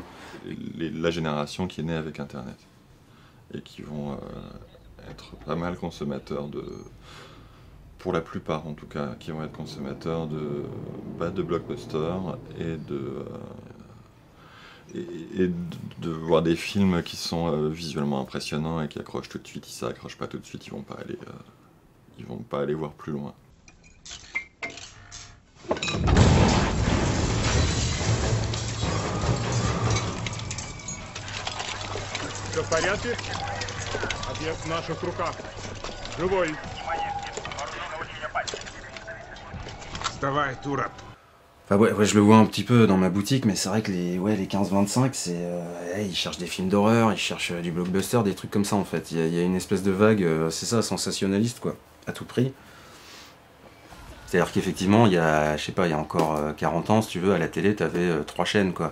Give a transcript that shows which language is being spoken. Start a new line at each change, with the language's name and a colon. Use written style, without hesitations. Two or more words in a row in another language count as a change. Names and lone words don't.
French: La génération qui est née avec Internet, et qui vont être pas mal consommateurs pour la plupart en tout cas, qui vont être consommateurs de blockbusters et de voir des films qui sont visuellement impressionnants et qui accrochent tout de suite. Si ça accroche pas tout de suite, ils vont pas aller voir plus loin.
Russian: Все в порядке? Объект в наших руках. Живой. Вставай, Тура.
French: Enfin ouais, je le vois un petit peu dans ma boutique, mais c'est vrai que les 15-25, ils cherchent des films d'horreur, ils cherchent du blockbuster, des trucs comme ça en fait. Il y a une espèce de vague, c'est ça, sensationnaliste quoi, à tout prix. C'est-à-dire qu'effectivement, il y a encore 40 ans, si tu veux, à la télé, t'avais 3 chaînes quoi.